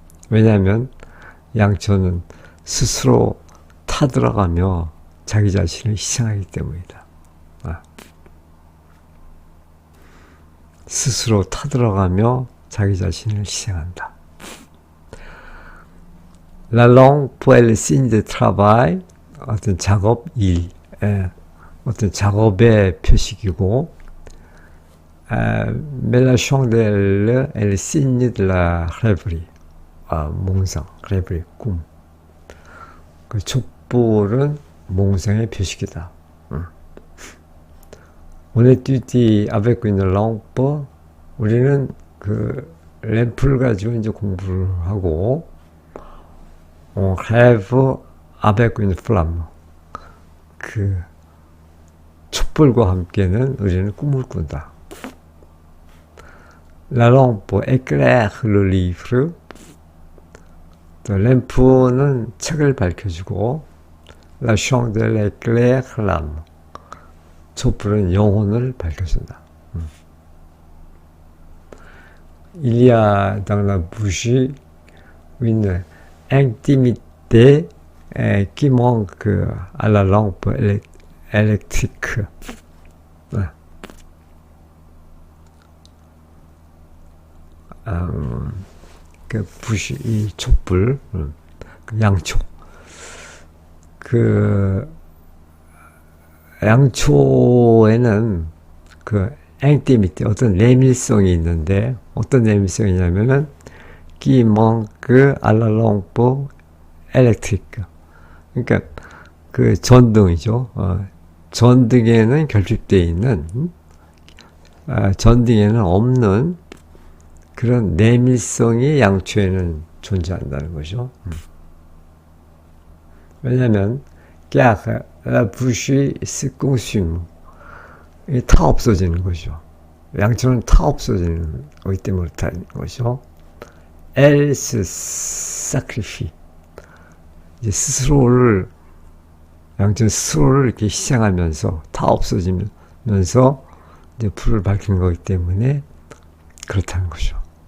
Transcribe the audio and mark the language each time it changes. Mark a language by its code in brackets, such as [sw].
[ko] 왜냐하면 양초는 스스로 타들어가며 자기 자신을 희생하기 때문이다. 스스로 타들어가며 자기 자신을 희생한다. [fr] La langue pour le signe de travail, [ko] 어떤 작업, 일, 어떤 작업의 표식이고, [fr] mais la chandelle est le signe de la rêverie, 몽상, rêverie, 꿈. [ko] 그 촛불은 몽상의 표식이다. [fr] On étudie avec une lampe, [ko] 우리는 그 램프를 가지고 이제 공부를 하고, [fr] on rêve avec une flamme, [ko] 그 촛불과 함께는 우리는 꿈을 꾼다. [fr] La lampe éclaire le livre. [ko] 또 램프는 책을 밝혀주고 [fr] La chandelle éclaire l'âme. [ko] 촛불은 영혼을 밝혀준다. [fr] Il y a dans la bougie une intimité qui manque à la lampe électrique. [ko] 그 부시, 이 촛불, 그 양초. 그 양초에는 그 인티미티, 어떤 내밀성이 있는데, 어떤 내밀성이냐면은 [fr] qui manque à la lampe électrique. [ko] 그러니까 그 전등이죠. 전등에는 결핍되어 있는, 전등에는 없는 그런 내밀성이 양초에는 존재한다는 거죠. [fr] 왜냐하면 car la bougie se consume. [ko] 이게 타 없어지는 거죠. 양초는 타 없어지는 거기 때문에 그렇다는 거죠. [fr] Elle se sacrifie. [ko] 이제 스스로를, 양초는 스스로를 이렇게 희생하면서 타 없어지면서 이제 불을 밝히는 거기 때문에 그렇다는 거죠.